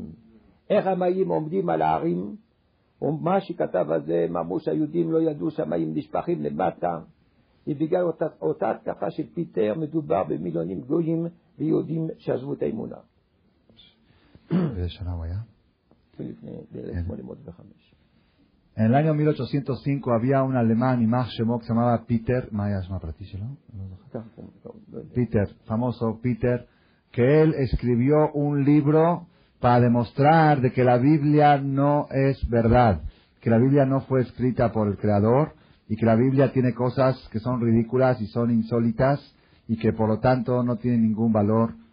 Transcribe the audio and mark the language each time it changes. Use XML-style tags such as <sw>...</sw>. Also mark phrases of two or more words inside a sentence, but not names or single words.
<he>איך המים עומדים על ההרים? ומה שכתב הזה, אמרו שהיהודים לא ידעו שהמים נשפכים למטה. ובגלל אותה התקפה של פיטר מדובר במיליונים גויים ויהודים שעזבו את האמונה. באיזה שנה הוא היה? ב-1805.</he> <es>En el año 1805 había un alemán,</es> <he>ימח שמו,</he> <es>que se llamaba Peter, Peter, famoso Peter, que él escribió un libro para demostrar de que la Biblia no es verdad, que la Biblia no fue escrita por el Creador y que la Biblia tiene cosas que son ridículas y son insólitas y que por lo tanto no tienen ningún valor,</es>